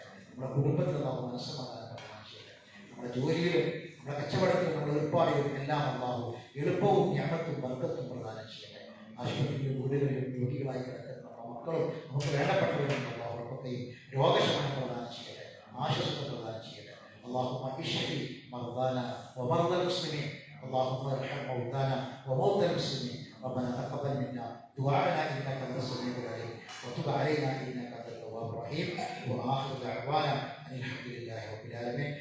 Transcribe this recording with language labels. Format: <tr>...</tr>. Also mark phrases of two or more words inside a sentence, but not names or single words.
<ml>നമ്മുടെ കുടുംബത്തിൽ അള്ളാഹു മനസ്സമാധാനം പ്രദാനം ചെയ്യട്ടെ. നമ്മുടെ ജോലിയിലും നമ്മുടെ കച്ചവടത്തിലും നമ്മുടെ ഏർപ്പാടുകളും എല്ലാം അള്ളാഹു എളുപ്പവും ജ്ഞാനത്തും വർക്കത്തും പ്രദാനം ചെയ്യട്ടെ. ആശുപത്രിയിലും വീടുകളിലും രോഗികളായി കിടക്കുന്ന നമ്മുടെ മക്കളും നമുക്ക് വേണ്ടപ്പെട്ടവരും അവർക്കൊക്കെയും രോഗശമനം പ്രദാനം ചെയ്യട്ടെ, ആശ്വാസം പ്രദാനം ചെയ്യട്ടെ.</ml> <ar>اللهم اشف مرضانا ومرضى المسلمين، اللهم ارحم موتانا وموتى المسلمين. ربنا تقبل منا دعاءنا انك انت السميع العليم وتب علينا انك انت التواب الرحيم. واخر دعوانا ان الحمد لله رب العالمين.</ar>